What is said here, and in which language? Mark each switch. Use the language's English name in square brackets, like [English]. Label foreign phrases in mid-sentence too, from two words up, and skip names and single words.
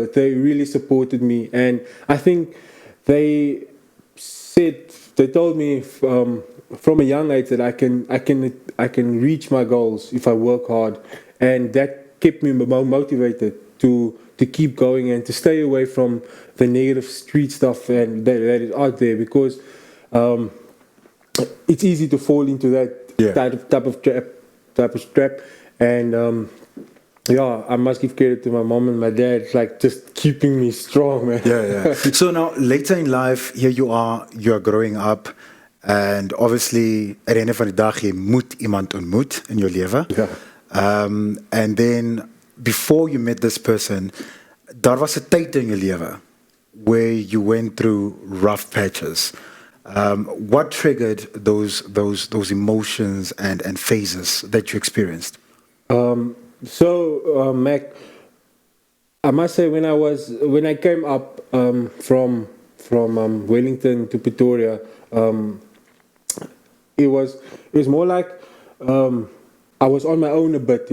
[English] They really supported me, and I think they told me from a young age that I can reach my goals if I work hard, and that kept me motivated to keep going and to stay away from the negative street stuff and that is out there, because it's easy to fall into that type of trap. And I must give credit to my mom and my dad, like just keeping me strong, man. So now later in life, here you're growing up. And obviously, at the end [Afrikaans] van die dag, jy moet iemand ontmoet in jou lewe. [English] And then, before you met this person, [Afrikaans] daar was 'n tyd in jou lewe [English] where you went through rough patches. What triggered those emotions and phases that you experienced? Mac, I must say when I came up from Wellington to Pretoria, it was more like I was on my own a bit.